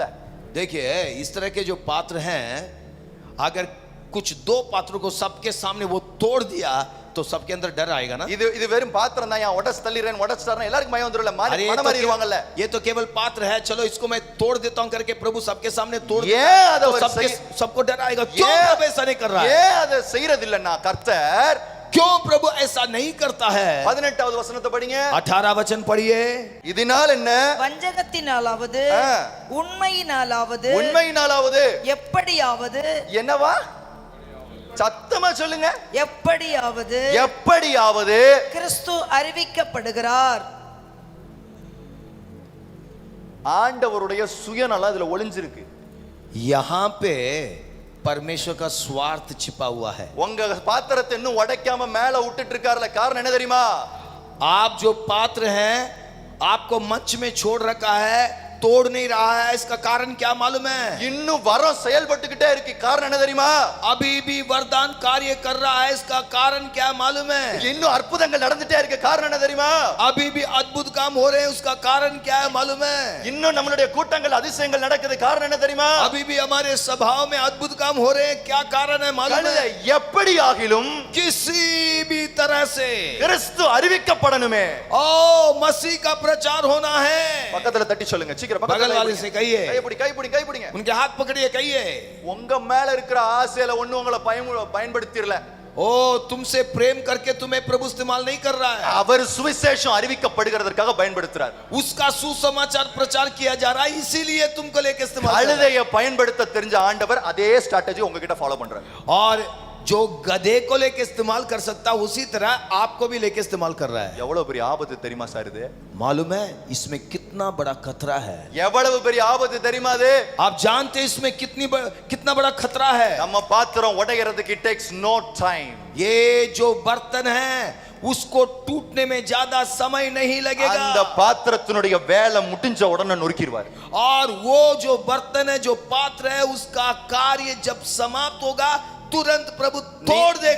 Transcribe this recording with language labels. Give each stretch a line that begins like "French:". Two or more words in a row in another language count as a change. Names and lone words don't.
Hindi: देखिए इस तरह के जो पात्र हैं, अगर कुछ 2 पात्रों को सबके सामने वो तोड़ दिया तो सबके अंदर डर आएगा ना.
Tamil: இது வெறும் பாத்திரம் தான், உடைச்சு தள்ளிறேன் உடைச்சிட்டாருன்னா எல்லாருக்கும் பயம் வந்துரும்ல, மனமாறிடுவாங்கல்ல.
Hindi: ये तो केवल पात्र है, चलो इसको मैं तोड़ देता हूं करके प्रभु सबके सामने तोड़ ये देता तो सबको डर आएगा. क्यों प्रभु ऐसा नहीं कर रहा है?
Tamil: ஏன் அதை செய்யறது இல்லன்னா கர்த்தர்?
Hindi: क्यों प्रभु ऐसा नहीं करता है?
Tamil: 18வது வசனத்தை படிங்க.
Hindi: 18 वचन पढ़िए.
Tamil: இதனால் என்ன? வஞ்சகத்தினாலாவது உண்மையினாலாவது உண்மையினாலாவது எப்படியாவது என்னவா? சத்தமா சொல்லுங்க. எப்படியாவது எப்படியாவது கிறிஸ்து அறிவிக்கப்படுகிறார். ஆண்டவருடைய சுயநலம் இதுல ஒளிஞ்சிருக்கு.
Hindi: यहाँ पे परमेश्वर का स्वार्थ छिपा हुआ है.
Tamil: உங்க பாத்திரத்தை இன்னும் உடைக்காம மேல விட்டுட்டு இருக்காருல, காரணம் என்ன தெரியுமா?
Hindi: आप जो पात्र हैं आपको मंच में छोड़ रखा है, तोड़ नहीं रहा है, इसका कारण क्या मालूम है?
Tamil: இன்னும் வரம் செயல்பட்டுக்கிட்டே இருக்கு, காரணம் என்ன தெரியுமா?
Hindi: अभी भी वरदान कार्य कर रहा है, इसका कारण क्या मालूम है?
Tamil: இன்னும் அற்புதங்கள் நடந்துட்டே இருக்கு, காரணம் என்ன தெரியுமா?
Hindi: अभी भी अद्भुत काम हो रहे हैं, उसका कारण क्या है मालूम है?
Tamil: இன்னும் நம்மளுடைய கூட்டங்கள் அதிசயங்கள் நடக்குது, காரணம் என்ன தெரியுமா?
Hindi: अभी भी हमारे सभाओं में अद्भुत काम हो रहे हैं, क्या कारण है मालूम है?
Tamil: எப்படி ஆகிலும்
Hindi: किसी भी तरह से
Tamil: கிறிஸ்து அறிவிக்கப்படணுமே.
Hindi: ओ मसीह का प्रचार होना है.
Tamil: பக்கத்துல தட்டி சொல்லுங்க சீக்கிரம்.
Hindi: बगल वाले से कहिए,
Tamil: கை பிடிங்க.
Hindi: उनके हाथ पकड़िए, कहिए
Tamil: உங்க மேல இருக்கிற ஆசையில ஒண்ணு உங்களை பயன்படுத்திரல.
Hindi: ओ तुमसे प्रेम करके तुम्हें प्रभु इस्तेमाल नहीं कर रहा है.
Tamil: அவர் சுவிசேஷம் அறிவிக்கப்படுகிறதற்காக பயன்படுத்துறார்.
Hindi: उसका सुसमाचार प्रचार किया जा रहा है, इसीलिए तुमको लेके इस्तेमाल कर रहा है.
Tamil: அழுதையை பயன்படுத்த தெரிஞ்ச ஆண்டவர் அதே ஸ்ட்ராட்டஜி உங்ககிட்ட ஃபாலோ பண்றாரு.
Hindi: और जो गधे को लेके इस्तेमाल कर सकता उसी तरह आपको भी लेके इस्तेमाल कर रहा है.
Tamil: எவ்வளவு பெரிய ஆபத்து தெரியுமா சார் இது?
Hindi: मालूम है इसमें कितना बड़ा खतरा है?
Tamil: எவ்வளவு பெரிய ஆபத்து தெரியுமா இது?
Hindi: आप जानते हैं इसमें कितना बड़ा खतरा है?
Tamil: நம்ம பாத்திரம் உடைக்கிறதுக்கு
English: it takes no time.
Hindi: ये जो बर्तन है उसको टूटने में ज्यादा समय नहीं लगेगा.
Tamil: அந்த பாத்திரத்தினுடைய வேலை முடிஞ்ச உடனே நொறுக்கிடுவார்.
Hindi: और वो जो बर्तन है, जो पात्र है, उसका कार्य जब समाप्त होगा तुरंत प्रभु तोड़ देगा.